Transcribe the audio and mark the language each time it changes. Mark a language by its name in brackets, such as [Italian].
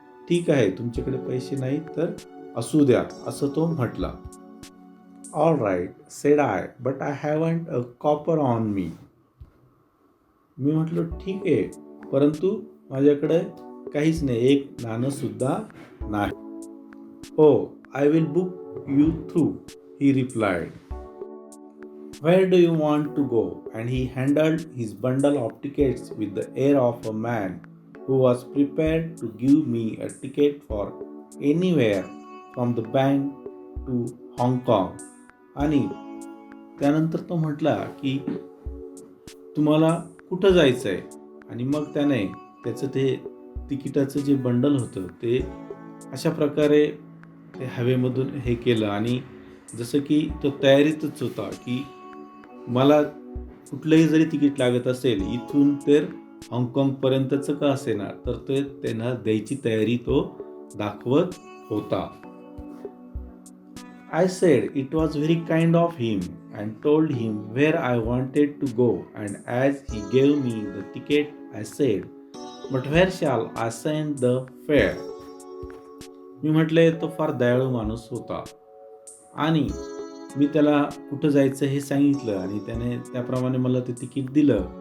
[Marathi] ठीक आहे, तुमच्याकडे पैसे नाहीत तर असू द्या," असं तो म्हटला. [English] "All right," said I, "but I haven't a copper on me." [Marathi] मी म्हटलो ठीक आहे, परंतु माझ्याकडे काहीच नाही, एक नाणंसुद्धा नाही. [English] "Oh, I will book you through," he replied. "Where do you want to go?" And he handled his bundle of tickets with the air of a man who was prepared to give me a ticket for anywhere from the bank to Hong Kong. [Marathi] आणि त्यानंतर तो म्हटला की तुम्हाला कुठं जायचं आहे? आणि मग त्याने त्याचं ते तिकिटाचं जे बंडल होतं ते अशा प्रकारे ते हवेमधून हे केलं आणि जसं की तो तयारीतच होता की मला कुठलंही जरी तिकीट लागत असेल इथून तर हाँगकाँगपर्यंतचं का असेना तर ते त्यांना द्यायची तयारी तो दाखवत होता. [English] I said it was very kind of him and told him where I wanted to go, and as he gave me the ticket I said, "But where shall I send the fare?" [Marathi] मी म्हटले तो फार दयाळू माणूस होता आणि मी त्याला कुठं जायचं हे सांगितलं आणि त्याने त्याप्रमाणे मला ते तिकीट दिलं.